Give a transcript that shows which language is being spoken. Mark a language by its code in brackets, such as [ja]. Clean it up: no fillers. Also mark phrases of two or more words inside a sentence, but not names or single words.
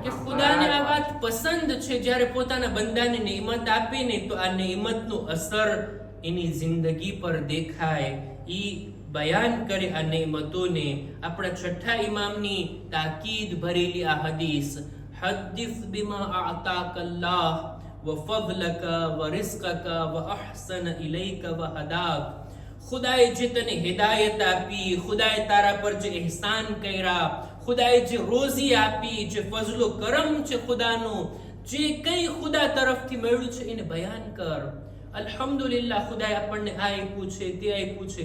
[gu] કે ખુદાને આ વાત પસંદ છે જ્યારે પોતાના બંદાને નેમત આપે ને તો આ નેમતનો અસર એની જિંદગી પર દેખાય. ઈ બયાન કરે આ નેમતોને. આપણા છઠ્ઠા ઇમામની તાકીદ ભરેલી આ હદીસ, [ar] حدث بما آتاك الله وفضلك ورزقك واحسن اليك وهداك. [gu] ખુદાએ જે તને હિદાયત આપી, ખુદાએ તારા પર જે ihsan કર્યા, ખુદાએ જે રોઝી આપી, જે ફઝલો કરમ છે ખુદાનો, જે કંઈ ખુદા તરફથી મળ્યું છે એને બયાન કર. અલ્હમ્દુલિલ્લાહ, ખુદાએ આપણને આ આપ્યું છે, તે આપ્યું છે.